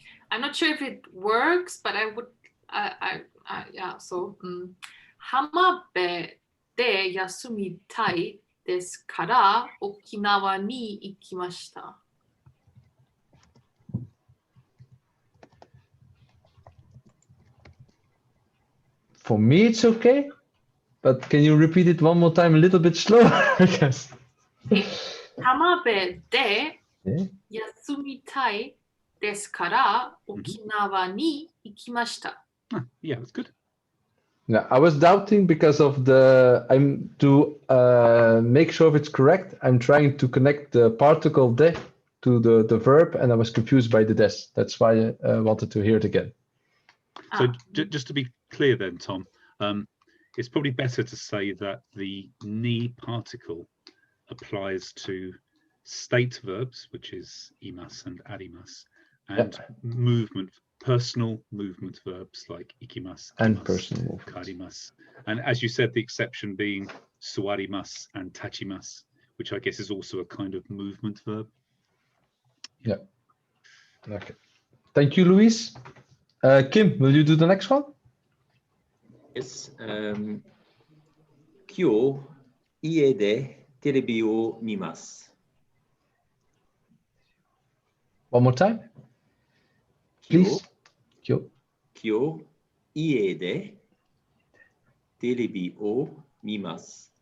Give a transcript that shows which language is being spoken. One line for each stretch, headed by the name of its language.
English: I'm not sure if it works, but I would. Yeah. So,
Japanese: 浜辺で休みたいですから沖縄に行きました。
English: For me, it's okay. But can you repeat it one more time, a little bit slower? I guess.
Japanese: 浜辺で休みたいですから沖縄に行きました。
English: Yeah, that's good. Yeah, I was doubting because of I'm to make sure if it's correct. I'm trying to connect the particle de to the verb, and I was confused by the des. That's why I wanted to hear it again. So just to be clear then, Tom, it's probably better to say that the ni particle applies to state verbs, which is imas and arimas, and movement, personal movement verbs like ikimas and personal movement. Karimas. And as you said, the exception being suarimas and tachimas, which I guess is also a kind of movement verb. Yeah. Okay. Thank you, Luis. Kim, will you do the next one? Yes.
Japanese: 今日家でテレビを見ます。
English: One more time, please.
Japanese: 今日家でテレビを見ます。